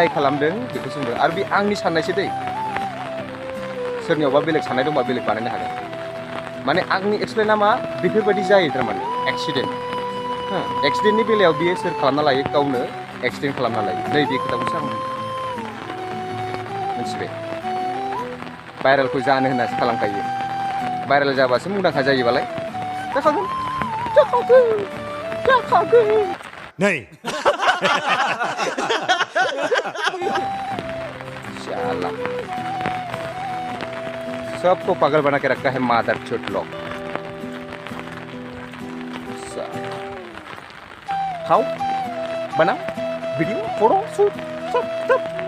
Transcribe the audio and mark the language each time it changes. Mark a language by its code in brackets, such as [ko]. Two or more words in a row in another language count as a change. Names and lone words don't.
[brx] खालामदों बेखौसो बुंदों आरो बे आंनि साननायसो दै सोरनियावबा बेलेग साननाय दंबा बेलेग बानायनो हागोन माने आंनि एक्सप्लेना मा बेफोरबायदि जायो थारमाने एक्सिडेन्टनि बेलायाव बियो सोर खालामना लायो गावनो एक्सिडेन्ट खालामना लायो नै बे खोथाखौसो आं मिथिबाय भाइरेलखौ जानो होननासो खालामखायो भाइरेल जाबासो मुंदांखा जायोबालाय जाखागोन [hi] नहीं शाला सबको पागल बना के रखा है मादर चोट लोग खाओ बनाओ वीडियो फोटो शूट सब